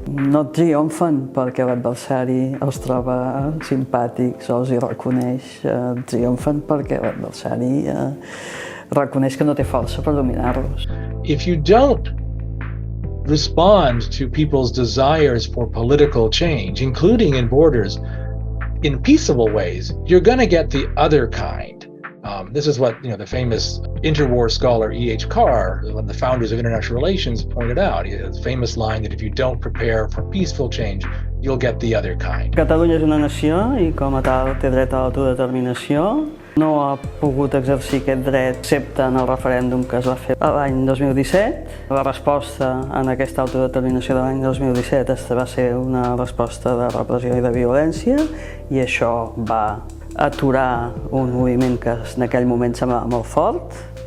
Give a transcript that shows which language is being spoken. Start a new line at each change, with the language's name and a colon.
Catalan: No triomfen perquè l'adversari els troba simpàtics o els hi reconeix, triomfen perquè l'adversari reconeix que no té força per dominar-los.
English: If you don't respond to people's desires for political change, including in borders, in peaceable ways, you're going to get the other kind. This is what the famous interwar scholar E.H. Carr, one of the founders of international relations, pointed out. He has a famous line that if you don't prepare for peaceful change, you'll get the other kind.
Catalan: Catalunya és una nació i com a tal té dret a l'autodeterminació No ha pogut exercir aquest dret excepte en el referèndum que es va fer l'any 2017. La resposta en aquesta autodeterminació de l'any 2017 va ser una resposta de repressió i de violència i això va aturar un moviment que en aquell moment semblava molt fort.